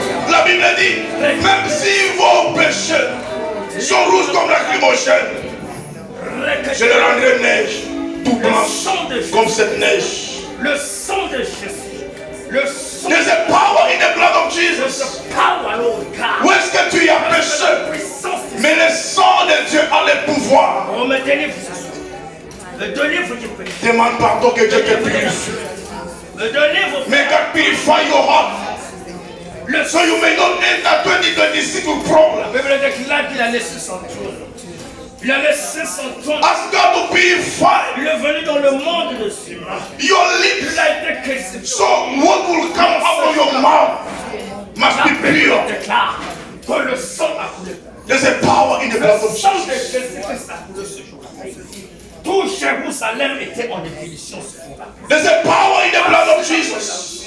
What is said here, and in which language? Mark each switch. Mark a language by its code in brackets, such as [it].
[fr] La Bible dit, même si vos péchés sont rouges comme la lacrymogène, je les rendrai neige, tout blanche comme cette neige. Le sang de Jésus. Le sang. [en] There's a power in the blood of Jesus. [fr] Où est-ce que tu as péché? Mais le sang de Dieu a le pouvoir. On me délivre. Me délivre du péché. Demande pardon que Dieu te purifie. Me délivre. [en] May God purify your heart. So you may not enter 2026 with problems. [fr] La Bible déclare qu'il a laissé son trône. Il a laissé son trône. [en] Ask God to purify. [fr] Il est venu dans le monde de ce monde. [en] Your lips. [fr] Il a été crucifié. [en] So what will come out of your mouth must be pure. [fr] Déclare que le sang a coulé. [en] There's a power in the blood of Jesus. [fr] Tout Jérusalem était en ébullition ce jour-là. [en] There's a power in the blood of Jesus.